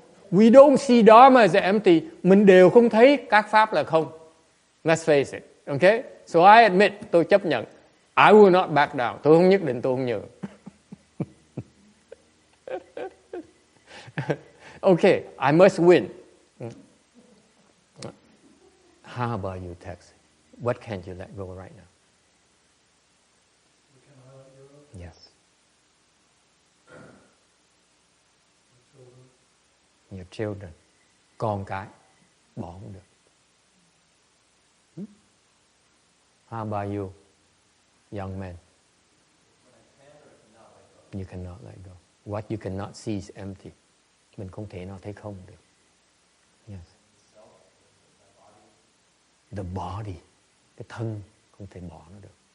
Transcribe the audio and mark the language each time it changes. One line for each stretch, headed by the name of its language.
English: We don't see dharma as empty.
Vietnamese: Mình đều không thấy các pháp là không.
English: Let's face it. Okay? So I admit,
Vietnamese: tôi chấp nhận.
English: I will not back down.
Vietnamese: Tôi không nhất định, tôi không nhường.
English: Okay, I must win. How about you, Tex? What can you let go right now? What can I let go of? Yes. Your children.
Vietnamese: Con cái. Bỏ không được.
English: How about you, young man? You cannot let go. What you cannot see is empty.
Vietnamese: Mình không thể nào thấy không được. Yes.
English: The body.
Vietnamese: Cái thân không thể bỏ nó được.